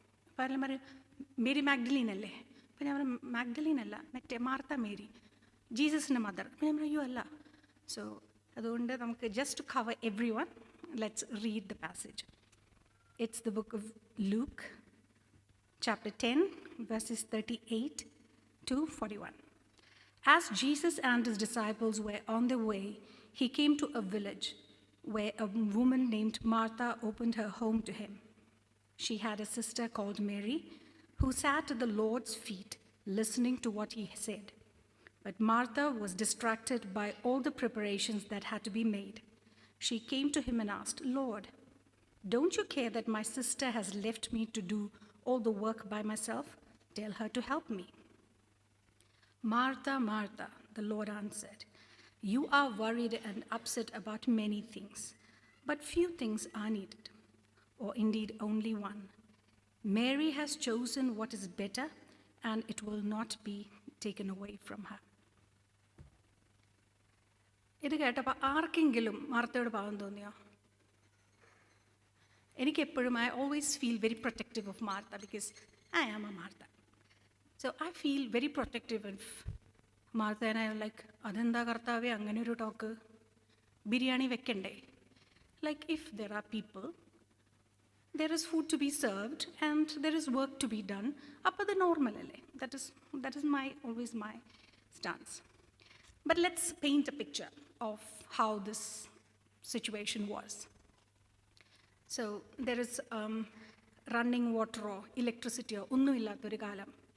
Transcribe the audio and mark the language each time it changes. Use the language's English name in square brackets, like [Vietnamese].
[Malayalam] അപ്പോൾ എല്ലാം പറയും മേരി മാഗ്ഡലീൻ അല്ലേ. അപ്പോൾ ഞാൻ പറഞ്ഞു മാഗ്ഡലീൻ അല്ല, മറ്റേ മാർത്ത മേരി, ജീസസിൻ്റെ മദർ. അപ്പോൾ ഞാൻ പറഞ്ഞു അയ്യോ അല്ല. സോ അതുകൊണ്ട് നമുക്ക് [English] Just to cover everyone, let's read the passage. It's the book of Luke chapter 10 verses 38 to 41. As Jesus and his disciples were on their way, he came to a village where a woman named Martha opened her home to him. She had a sister called Mary who sat at the Lord's feet listening to what he said. But Martha was distracted by all the preparations that had to be made. She came to him and asked, "Lord, don't you care that my sister has left me to do all the work by myself? Tell her to help me." "Martha, Martha," the Lord answered, "you are worried and upset about many things, but few things are needed, or indeed only one. Mary has chosen what is better, and it will not be taken away from her." [Malayalam] ഇത് കേട്ടപ്പോൾ ആർക്കെങ്കിലും മാർത്തയോട് പാവം തോന്നിയോ? എനിക്കെപ്പോഴും [English] I always feel very protective of Martha because I am a Martha. So I feel very protective of Martha. And I like, [Malayalam] അതെന്താ കർത്താവേ അങ്ങനെ ഒരു ടോക്ക്? ബിരിയാണി വെക്കണ്ടേ? [English] like if there are people, there is food to be served and there is work to be done, [Malayalam] അപ്പോൾ അത് normal അല്ലേ? [English] That is my always my stance. But let's paint a picture of how this situation was. So there is running water or electricity or [Malayalam] ഒന്നും ഇല്ലാത്തൊരു കാലം.